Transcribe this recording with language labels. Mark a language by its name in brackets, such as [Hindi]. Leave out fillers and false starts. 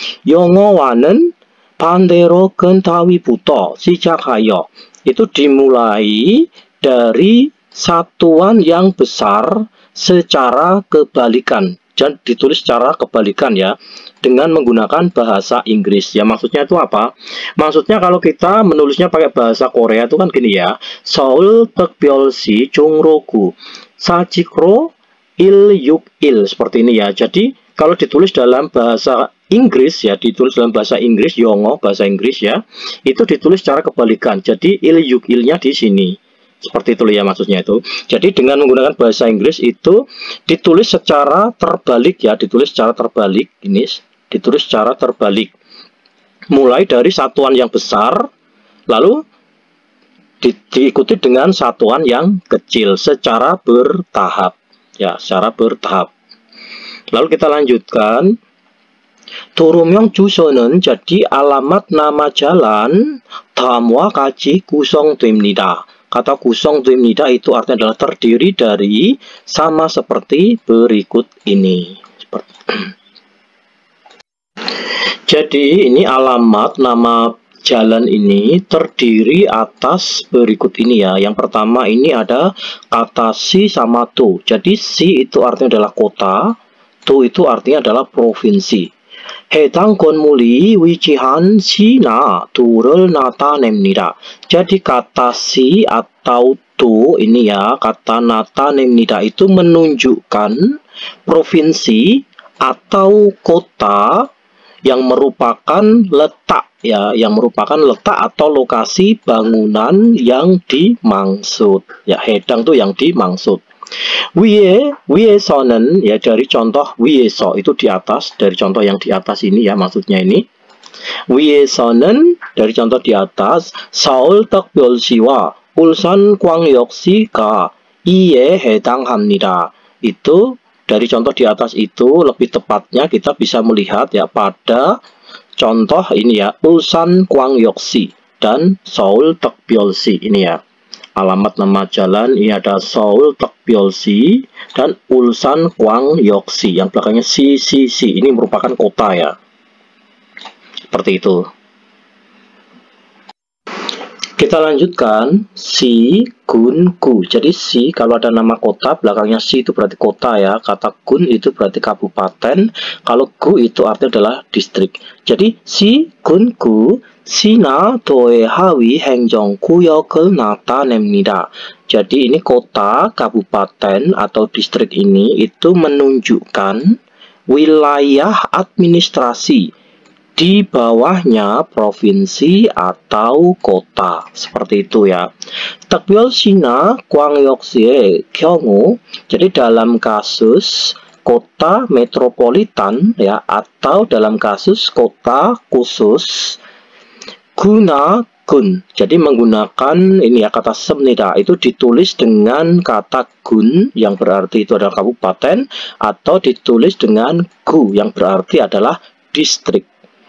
[Korean] 영어와는 반대로 근타위부터 시작하여, [Indonesian] itu dimulai dari satuan yang besar secara kebalikan, dan ditulis secara kebalikan ya, dengan menggunakan bahasa Inggris. Ya maksudnya itu apa? Maksudnya kalau kita menulisnya pakai bahasa Korea itu kan gini ya. [Korean] 서울 특별시 종로구 사직로 161 [Indonesian] seperti ini ya. Jadi kalau ditulis dalam bahasa Inggris ya, ditulis dalam bahasa Inggris, Yongo bahasa Inggris ya, itu ditulis secara kebalikan. Jadi il-yuk-il-nya di sini. Seperti itu ya maksudnya itu. Jadi dengan menggunakan bahasa Inggris itu ditulis secara terbalik ya, ditulis secara terbalik. Ini ditulis secara terbalik. Mulai dari satuan yang besar, lalu diikuti dengan satuan yang kecil secara bertahap. Ya, secara bertahap. Lalu kita lanjutkan. [Korean] 도로명 주소는, [Indonesian] jadi alamat nama jalan [Korean] 다음과 같이 구성됩니다. [Indonesian] Kata 구성됩니다 itu artinya adalah terdiri dari, sama seperti berikut ini. Jadi ini alamat nama jalan ini terdiri atas berikut ini ya. Yang pertama ini ada kata si sama tu. Jadi si itu artinya adalah kota, tu itu artinya adalah provinsi. [Korean] 해당 건물이 위치한 시나 도를 나타냅니다. [Indonesian] Jadi kata si atau tu ini ya, kata na타냅니다 itu menunjukkan provinsi atau kota yang merupakan letak ya, yang merupakan letak atau lokasi bangunan yang dimaksud. Ya, 해당 itu yang dimaksud. 위에서는 ya, dari contoh 위에서 itu di atas, dari contoh yang di atas ini ya, maksudnya ini. [Korean] 위에서는 [Indonesian] dari contoh di atas, [Korean] 서울특별시와 울산광역시가 이에 해당합니다. [Indonesian] Itu dari contoh di atas itu lebih tepatnya kita bisa melihat ya pada contoh ini ya, 울산광역시 dan 서울특별시 ini ya. Alamat nama jalan ini ada 서울특별시 dan 울산광역시, yang belakangnya si. Ini merupakan kota ya. Seperti itu. Kita lanjutkan. Si, gun, gu. Jadi si kalau ada nama kota, belakangnya si itu berarti kota ya. Kata gun itu berarti kabupaten. Kalau gu itu artinya adalah distrik. [Korean] Jadi si, gun, gu 시나 도의 하위 행정구역을 나타냅니다. [Indonesian] Jadi ini kota, kabupaten atau distrik ini itu menunjukkan wilayah administrasi di bawahnya provinsi atau kota. Seperti itu ya. [Korean] 특별시나 광역시의 경우, [Indonesian] jadi dalam kasus kota metropolitan ya, atau dalam kasus kota khusus, guna gun, jadi menggunakan ini ya kata semnida itu ditulis dengan kata gun yang berarti itu adalah kabupaten, atau ditulis dengan gu yang berarti adalah distrik.